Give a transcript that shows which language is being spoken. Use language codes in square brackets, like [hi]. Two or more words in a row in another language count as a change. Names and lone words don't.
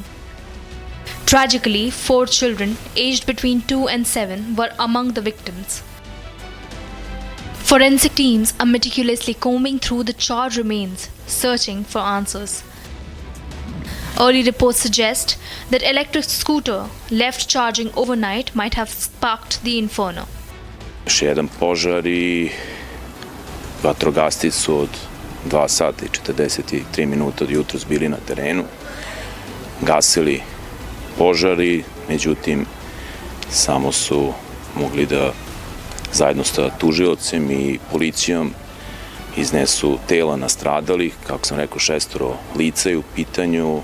[en] Tragically, 4 children, aged between 2 and 7, were among the victims. Forensic teams are meticulously combing through the charred remains, searching for answers. Early reports suggest that electric scooter left charging overnight might have sparked the inferno. [sr] Još jedan požar i vatrogasci su od 2 sata i 43 minuta od jutros bili na terenu, gasili požari, međutim samo su mogli da zajedno sa tužiocem i policijom iznesu tela nastradalih, kako sam rekao 6 lica je u pitanju.